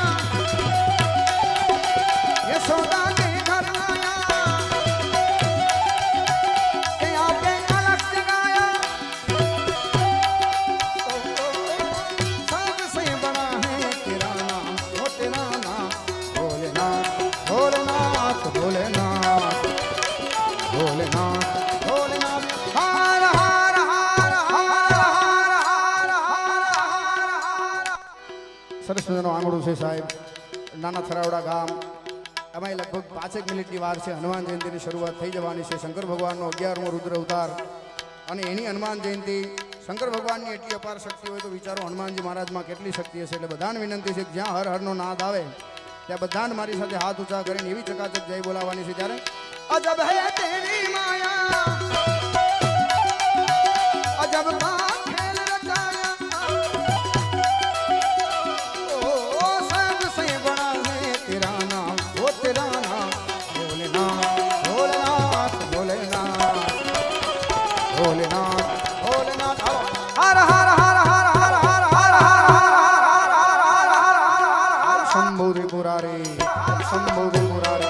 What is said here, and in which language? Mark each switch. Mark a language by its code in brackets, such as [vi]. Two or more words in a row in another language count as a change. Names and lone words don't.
[hi] यशोदा के घर आया के आके अलग जगाया सबसे बड़ा है तेरा नाम ओ तेरा नाम भोलेनाथ भोलेनाथ भोलेनाथ भोलेनाथ भोलेनाथ हर हर हर हर हर हर [gu] સરસ મજાનું આંગણું છે સાહેબ નાના થરાવડા ગામ એમાં લગભગ 5 મિનિટની વાર છે હનુમાન જયંતિની શરૂઆત થઈ જવાની છે શંકર ભગવાનનો 11મો રુદ્ર અવતાર અને એની હનુમાન જયંતિ શંકર ભગવાનની એટલી અપાર શક્તિ હોય તો વિચારો હનુમાનજી મહારાજમાં કેટલી શક્તિ હશે એટલે બધાને વિનંતી છે કે જ્યાં હર હરનો નાદ આવે ત્યાં બધાને મારી સાથે હાથ ઊંચા કરીને એવી ચકાચક જય બોલાવવાની છે ત્યારે [hi] अजब है तेरी माया अजब का खेल रचाया ओ सबसे बड़ा है तेरा नाम ओ तेरा नाम भोलेनाथ भोलेनाथ भोलेनाथ भोलेनाथ भोलेनाथ हर हर हर हर हर हर हर हर [gu] શંભુ રે પુરારે શંભુ રે પુરારે